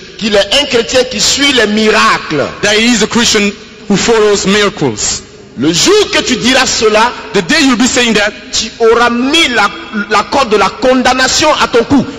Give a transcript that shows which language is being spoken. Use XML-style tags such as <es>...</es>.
<fr>qu'il est un chrétien qui suit les miracles.</fr> <en>that he is a Christian who follows miracles.</en> <fr>Le jour que tu diras cela,</fr> <en>The day you'll be saying that,</en> <fr>tu auras mis la corde de la condamnation à ton cou.</fr>